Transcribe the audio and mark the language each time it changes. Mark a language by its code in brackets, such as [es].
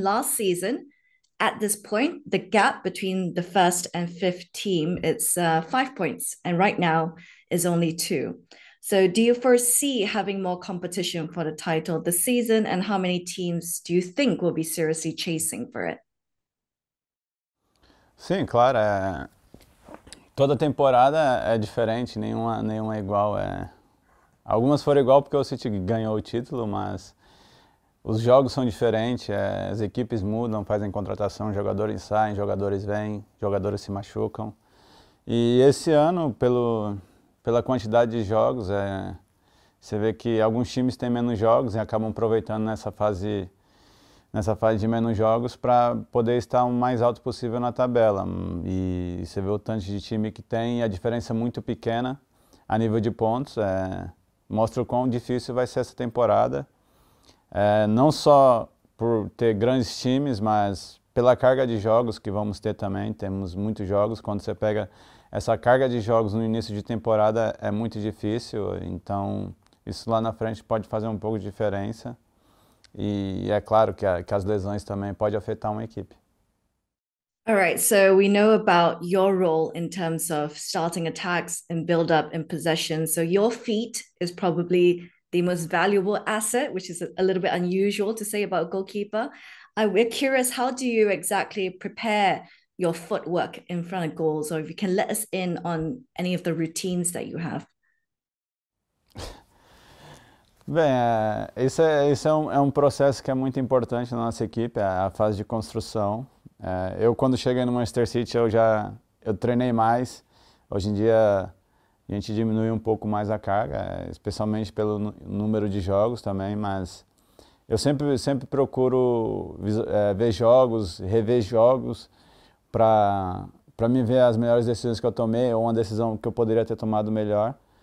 [en] Last season, at this point, the gap between the first and fifth team it's 5 points, and right now is only two. So, do you foresee having more competition for the title this season, and how many teams do you think will be seriously chasing for it? [pt] Sim, claro, toda temporada é diferente, nenhuma é igual. Algumas foram igual porque o City ganhou o título, mas os jogos são diferentes, as equipes mudam, fazem contratação, jogadores saem, jogadores vêm, jogadores se machucam. E esse ano, pela quantidade de jogos, você vê que alguns times têm menos jogos e acabam aproveitando nessa fase de menos jogos para poder estar o mais alto possível na tabela. E você vê o tanto de time que tem e a diferença é muito pequena a nível de pontos. Mostra o quão difícil vai ser essa temporada. Não só por ter grandes times, mas pela carga de jogos que vamos ter também. Temos muitos jogos. Quando você pega essa carga de jogos no início de temporada é muito difícil. Então isso lá na frente pode fazer um pouco de diferença. E é claro que as lesões também podem afetar uma equipe. [en] All right, so we know about your role in terms of starting attacks and build up in possession. So your feet is probably the most valuable asset, which is a little bit unusual to say about a goalkeeper. We're curious, how do you exactly prepare your footwork in front of goals, or if you can let us in on any of the routines that you have? [pt] Bem, isso é um processo que é muito importante na nossa equipe, a fase de construção. Eu, quando cheguei no Manchester City, eu treinei mais. Hoje em dia, a gente diminui um pouco mais a carga, especialmente pelo número de jogos também, mas eu sempre procuro ver jogos, rever jogos, para me ver as melhores decisões que eu tomei ou uma decisão que eu poderia ter tomado melhor.